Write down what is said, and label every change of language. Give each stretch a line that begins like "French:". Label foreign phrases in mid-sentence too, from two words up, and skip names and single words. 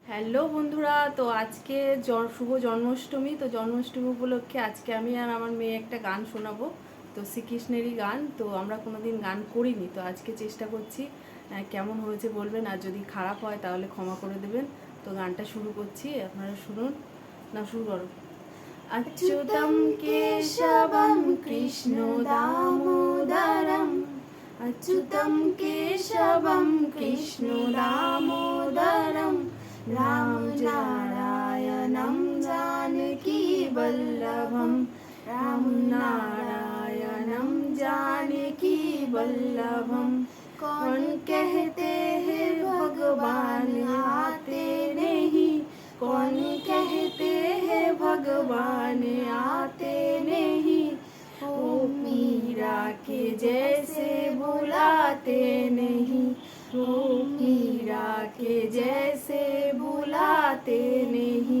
Bangla: হ্যালো বন্ধুরা, তো আজকে শুভ জন্মাষ্টমী। তো জন্মাষ্টমী উপলক্ষে আজকে আমি আর আমার মেয়ে একটা গান শোনাবো। তো শ্রীকৃষ্ণেরই গান। তো আমরা কোনোদিন গান করিনি, তো আজকে চেষ্টা করছি। কেমন হয়েছে বলবেন, আর যদি খারাপ হয় তাহলে ক্ষমা করে দেবেন। তো গানটা শুরু করছি, আপনারা শুনুন। না, শুরু করো।
Sanskrit: अच्युतं केशवं कृष्ण दामोदरम् अच्युतं केशवं कृष्ण दामोदरं रामनारायणं जानकीवल्लभं रामनारायणं जानकीवल्लभं।
Hindi: कौन कहते हैं भगवान आते नहीं, कौन कहते हैं भगवान आते नहीं, ओ मीरा के जैसे बुलाते नहीं, ओ मीरा के जैसे बुलाते नहीं।